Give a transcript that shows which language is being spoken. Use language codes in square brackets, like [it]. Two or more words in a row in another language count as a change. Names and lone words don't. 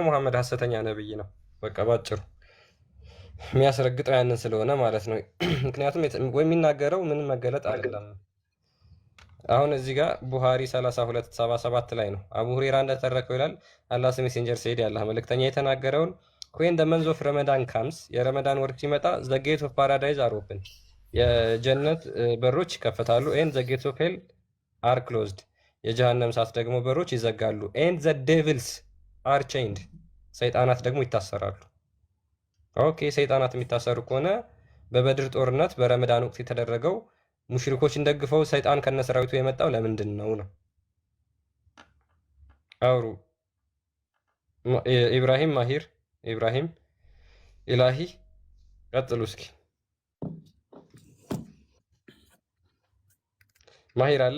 [am] ሙሐመድ ሐሰተኛ ነብይ ነው። በቃ ባጭሩ የሚያስረግጠው ያንን ስለሆነ ማለት ነው። ምክንያቱም ወይ የሚናገረው ምንም መገለጥ አይደለም። አሁን እዚህ ጋር ቡሃሪ 3277 ላይ ነው አቡ ሁሬራ እንደተረከው ይላል። አላህ [en] messenger said [am] ያላህ መልእክተኛ የተናገረውን [en] when the month of Ramadan comes [am] የረመዳን ወር ሲመጣ [en] the gate of paradise are open [am] የጀነት በሮች ይከፈታሉ [en] and the gates of hell are closed [am] የጀሃነም ሳት ደግሞ በሮች ይዘጋሉ [en] and the devils are chained [am] ሰይጣናት ደግሞ ይታሰራሉ። ኦኬ ሰይጣናት የሚታሰሩ ከሆነ በበድር ጦርነት በረመዳን ወቅት የተደረገው ሙሽሪኮችን ደግፈው ሰይጣን ከነሰራዊቱ የመጣው ለምንድን ነው? አውሩ ኢብራሂም ማሂር ኢብራሂም ኢላሂ ቀጥሉ እስኪ። ማሂር አለ?